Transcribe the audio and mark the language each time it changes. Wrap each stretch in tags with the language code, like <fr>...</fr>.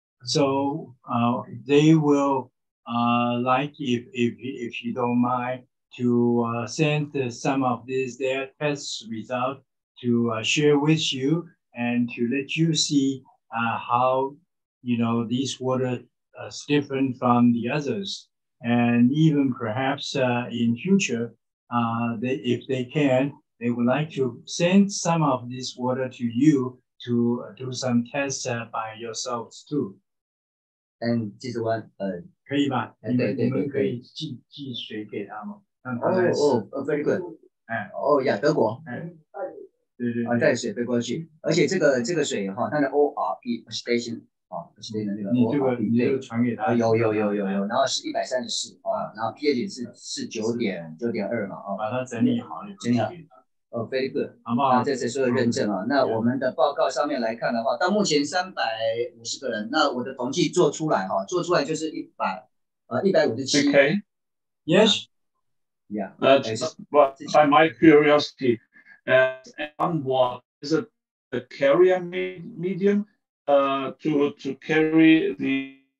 <en>So they will like if you don't mind to send some of their test results to share with you and to let you see how this water is different from the others, and even perhaps in future if they can, they would like to send some of this water to you to do some tests by yourselves too.</en> <zh>记住可以吧？你们可以寄水给他们，让他来试。</zh> <en>very good。</en> <zh>德国。对。带水飞过去，而且这个水它的 ORP station 那个 ORP 你这个传给他。有，然后是134然后 pH 是9.2嘛把它整理好。</zh> <en>very good，</en> <zh>好不好？这次所有认证那我们的报告上面来看的话，到目前350个人，那我的统计做出来就是157。</zh> <en>Okay. Yes. Yeah. By my curiosity, what is it a carrier medium to carry the?</en>